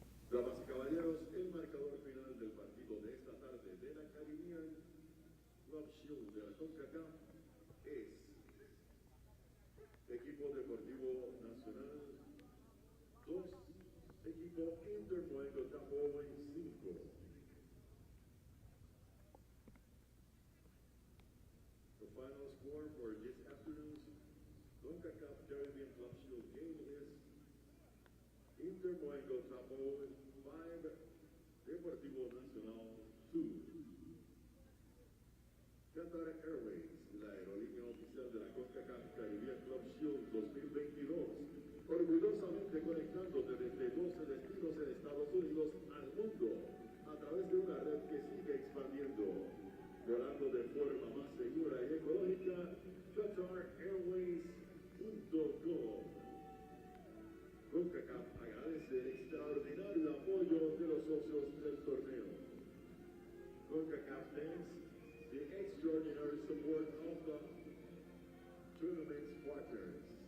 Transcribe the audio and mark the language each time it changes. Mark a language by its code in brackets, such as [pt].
[es] Damas y caballeros, el marcador final del partido de esta tarde de la Caribbean Club Shield de la Concacaf es Equipo Deportivo Nacional 2, Equipo Moengo Tapoe 5. [en] The final score for this afternoon's Concacaf Caribbean Club Shield game is Inter Moengo Tapoe 5, Deportivo Nacional 2. [es] Qatar Airways, la aerolínea oficial de la Concacaf Caribbean Club Shield 2022, orgullosamente conectándote desde 12 destinos en Estados Unidos al mundo a través de una red que sigue expandiendo. Volando de forma más segura y ecológica, QatarAirways.com. Concacaf agradece el extraordinario apoyo de los socios del torneo. [en] Concacaf thanks the extraordinary support of the tournament's partners.